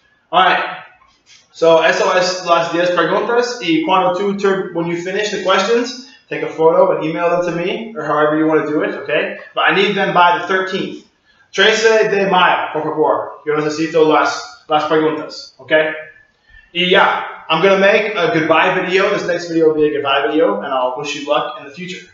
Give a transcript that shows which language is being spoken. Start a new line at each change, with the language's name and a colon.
Spanish: Alright. So eso es las 10 preguntas.
English: Y when you finish the questions, take a photo and email them to me, or however you want to do it, okay? But I need them by the 13th.
Spanish: 13 de mayo, por favor. Yo necesito las preguntas, okay?
English: Y ya, I'm going to make a goodbye video. This next video will be a goodbye video, and I'll wish you luck in the future.